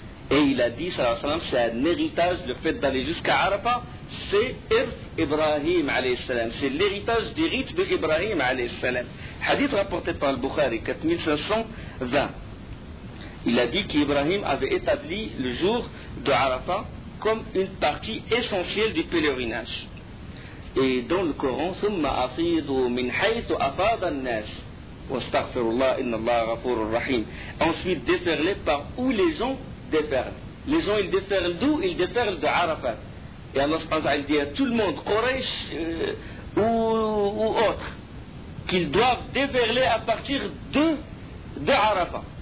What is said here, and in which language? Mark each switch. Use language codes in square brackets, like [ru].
[fr] Et il a dit, sallallahu alayhi wa sallam, c'est un héritage, le fait d'aller jusqu'à Arafat, c'est Irf Ibrahim alayhi wa sallam. C'est l'héritage du rite de Ibrahim alayhi wa sallam. Hadith rapporté par le Bukhari, 4520. Il a dit qu'Ibrahim avait établi le jour de Arafat comme une partie essentielle du pèlerinage. Et dans le Coran, [ar] ثُمَّ أَفِيضُ مِنْ حَيْثُ أَفَاضَ النَّاسِ وَاسْتَغْفِرُ اللَّهِ إِنَّ اللَّهَ غَفُورٌ رَحِيمٌ. [fr] Ensuite, déferlez par où les gens déferlent. Les gens, ils déferlent d'où? Ils déferlent de Arafat. Et Allah subhanahu wa ta'ala dit à tout le monde, Quraysh ou autre, qu'ils doivent déferler à partir de Arafat.